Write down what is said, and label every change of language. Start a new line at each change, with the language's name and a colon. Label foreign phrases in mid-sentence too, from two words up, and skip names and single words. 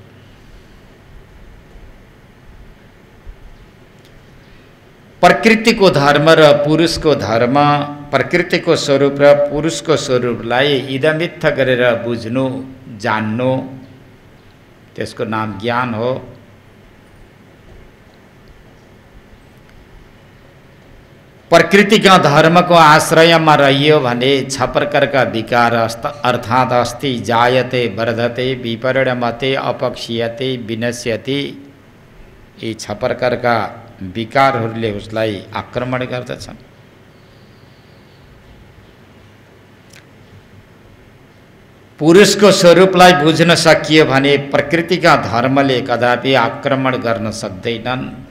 Nepali: प्रकृतिको धर्म र पुरुषको धर्म, प्रकृतिको स्वरूप र पुरुषको स्वरूपलाई इदमित्थ गरेर बुझ्नु जान्नु, त्यसको नाम ज्ञान हो। प्रकृतिका धर्मको आश्रयमा रहियो भने छ प्रकारका विकार अर्थात
Sanskrit: अस्ति जायते वर्धते विपरिणमते अपक्षीयते विनश्यति,
Nepali: यी छ प्रकारका विकारहरूले उसलाई आक्रमण गर्दछन्। पुरुषको स्वरूपलाई बुझ्न सकियो भने प्रकृतिका धर्मले कदापि आक्रमण गर्न सक्दैनन्।